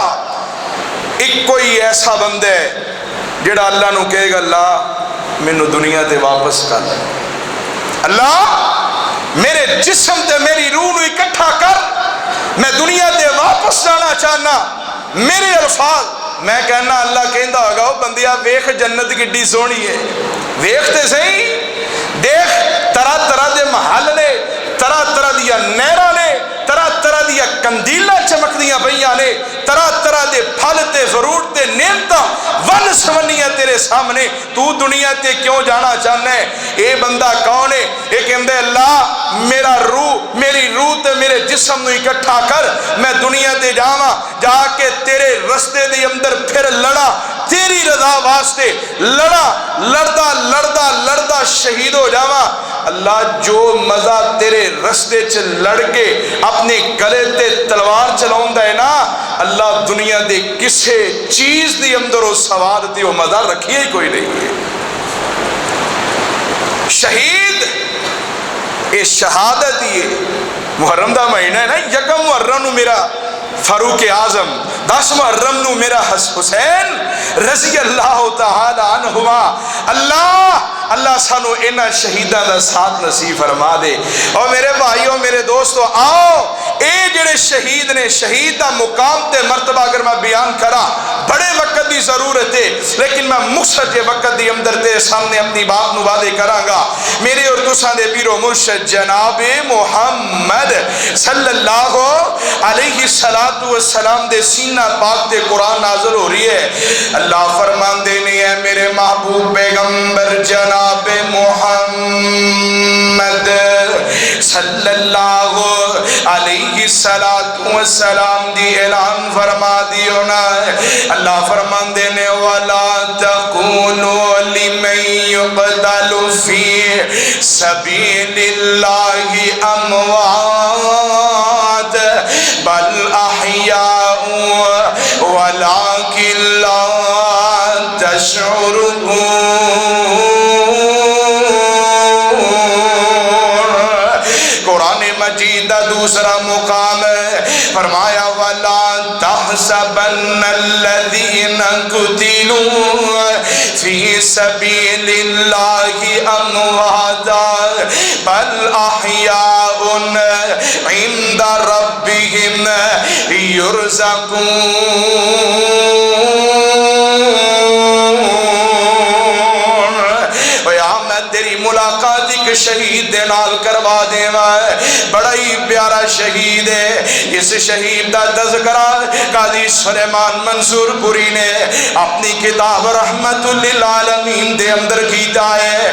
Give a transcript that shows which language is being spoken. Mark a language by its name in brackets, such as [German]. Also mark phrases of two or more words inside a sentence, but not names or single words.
[Punjabi] ایک کوئی ایسا بندہ ہے جڑا اللہ نو کہے گا اللہ مینو دنیا تے واپس کر، اللہ میرے جسم تے میری روح نو اکٹھا کر، میں دنیا تے واپس جانا چاہنا. میرے الفاظ میں کہنا اللہ کہندا ہوگا او بندیا ویکھ جنت کڈی سونی ہے، ویکھ تے صحیح، دیکھ طرح طرح دے محل نے، طرح طرح دیا نہراں نے، طرح طرح دیا کندیلاں چمکدیاں پئیاں نے، طرح طرح دے پھل تے فروٹ تے نعمتاں ون سونیاں تیرے سامنے. تو دنیا تے کیوں جانا چاہنا ہے؟ اے بندہ کون ہے؟ اے کہندا ہے اللہ میری روح تے میرے جسم نو اکٹھا کر، میں دنیا تے جاواں، جا کے تیرے رستے دے اندر پھر لڑا، تیری رضا واسطے لڑدا شہید ہو جاواں. اللہ جو مزہ تیرے رستے چ لڑ کے اپنے گلے تے تلوار چلاوندا ہے نا، اللہ دنیا دے کسے چیز دی اندر وہ سواد تے وہ مزہ رکھیا ہی کوئی نہیں ہے. شہید اے شہادت ہی ہے. محرم دا مہینہ ہے نا، یکم محرم نو میرا فاروق اعظم، 10 محرم نو میرا حسین [Arabic] رضی اللہ تعالی عنہما. [Punjabi] اللہ سانو انہاں شہیداں دا ساتھ نصیب فرما دے. اور میرے بھائیوں میرے دوستو آؤ، اے جڑے شہید نے، شہید دا مقام تے مرتبہ اگر میں بیان کرا بڑے وقت دی ضرورت ہے، لیکن میں مختصر کے وقت دی اندر تیرے سامنے اپنی بات نو واضح کراں گا. میرے اور تساں دے پیر و مرشد جناب محمد [Arabic] صلی اللہ علیہ السلام [Punjabi] دے سینہ پاک تے قرآن نازل ہو رہی ہے. اللہ فرماندے نے اے میرے محبوب پیغمبر جناب محمد [Arabic] صلی اللہ علیہ السلام [Punjabi] دی اعلان فرما دیو نا. اللہ فرماندے نے [Arabic] وَلَا تَقُولُوا لِمَن يُقْتَلُ فِي سَبِيلِ اللَّهِ أَمْوَاتٌ بَلْ أَحْيَاءٌ وَلَكِنْ لَا تَشْعُرُونَ. [Punjabi] قرآن مجید دوسرا مقام فرمایا [Arabic] وَلَا تَحْسَبَنَّ الَّذِينَ قُتِلُوا فِي سَبِيلِ اللَّهِ أَمْوَاتًا بَلْ أَحْيَاءٌ عِندَ رَبِّهِمْ يُرْزَقُونَ. [Punjabi] تیری ملاقات ایک شہید دے نال کروا دیواں. بڑا ہی پیارا شہید ہے. اس شہید دا تذکرہ قاضی سلیمان منصور پوری نے اپنی کتاب رحمت للعالمین دے اندر کیتا ہے.